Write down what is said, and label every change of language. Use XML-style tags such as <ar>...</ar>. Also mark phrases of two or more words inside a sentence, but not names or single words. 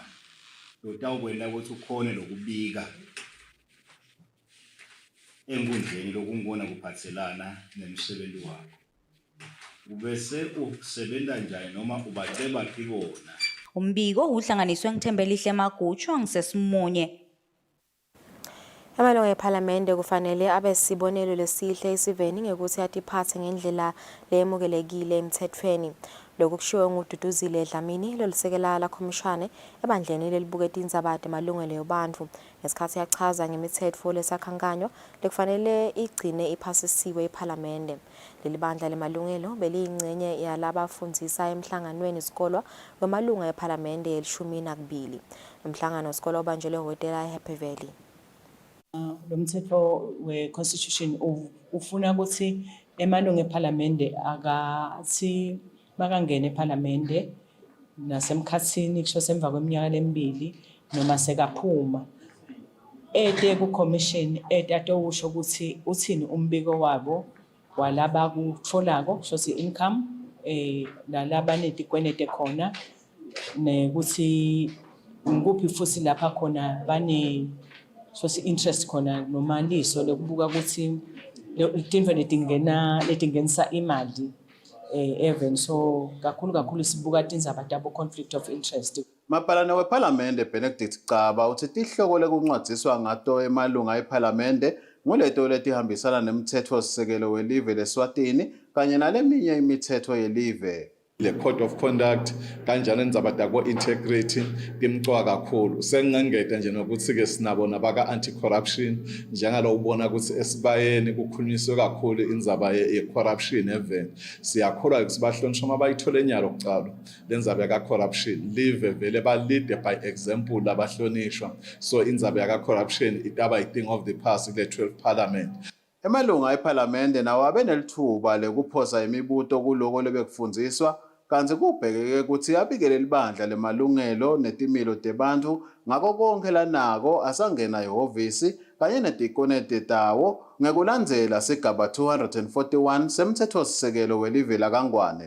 <ss>Lotawukwenda ukuthi ukhone lokubika enkundleni lokungibona kuphathelana nemsebenzi wakho. Ubese usebenza njani noma ubaceba kibona. Umbiko uhlanganiswe ngithembelihle Magutsho ngisesimunye. Amalungu eParliamente kufanele abe sibonelo lesihle isiveni ngekuthi atiphathe ngendlela lemukelekile emthethweni. Lokhu kushiwo nguDuduzile Dlamini lolisekela la khomishane ebandleni lelibuketa indzaba emalungelo yabantu ngesikhathi yachaza ngemithetho lesakhankanyo lekufanele igcine iphasisiwe ePhalamende. Leli bandla lemalungelo beliyingcenye yalabafundzisa emhlanganweni isikolwa wemalunga ePhalamende el-12. Umhlangano wesikole ubanjelwe ehhotela eHappy Valley. Lo mthetho we-constitution ufuna ukuthi emalunga ePhalamende akathi makangena ePhalamende nasemkhathini kusho semva kweminyaka lemibili noma sekaphuma ku-commission atosho ukuthi uthini umbiko wabo walaba kutfolako kusho income nalaba netikwenete khona nekuthi ngikuphi futhi lapha khona bane interest khona noma liso lokubuka ukuthi intfo letingenisa imali</ss> <en>even so</en> <ss>kakhulu sibuka tindzaba tabo</ss> <en>conflict of interest.</en> <ss>Mapalane wePhalamende Benedict Caba uthi tihloko lekuncwadziswa ngato emalunga ePhalamende nguleto letihambisana nemithetho sisekelo welive leSwatini kanye naleminye imithetho yelive. Le</ss> <en>code of conduct</en> <ss>kanjalo indzaba takwo integrity timcwa kakhulu sengangeta nje nokuthi ke sinabo nabaka</ss> <en>anti corruption</en> <ss>njengalo ubona ukuthi esibayeni kukhulunyiswe kakhulu indzaba ye corruption even siyakholwa ukuthi bahlonishwa mabayithola enyalo kucala lenzaba ya corruption live vele ba</ss> <en>lead by example</en> <ss>labahlonishwa so indzaba ya corruption itaba</ss> <en>thing of the past</en> <ss>le</ss> <en>12th parliament.</en> <ss>Emalunga ePhalamende nawo abenelithuba lekuphosa imibuto kuloko lebekufundziswa kanti kubhekeke ukuthi abikele libandla lemalungelo netimilo tebantu ngako konke lanako asangena ehhovisi kanye netikonete tawo ngekulandzela sigaba 241 semthetho sisekelo welive laKangwane.</ss>